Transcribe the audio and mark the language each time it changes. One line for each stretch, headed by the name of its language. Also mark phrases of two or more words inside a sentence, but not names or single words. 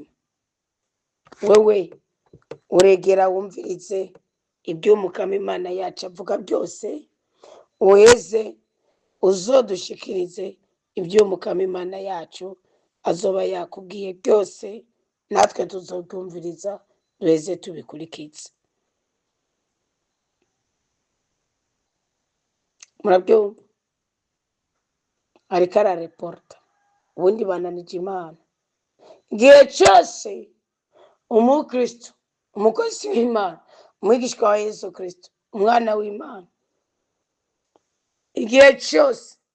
Rundi: Wewe uregera wumvirize iby'umukama Imana yacu avuga byose, uheze uzodushikirize iby'umukama Imana yacu azoba yakubwiye byose, natwe tuzobyumviriza duheze tubikurikize. Murabyumva? Ariko arareporta, ubundi bananije Imana. Igihe cyose umukristo, umukozi w'Imana, umwigishwa wa Yesu Kristo, umwana w'Imana, igihe cyose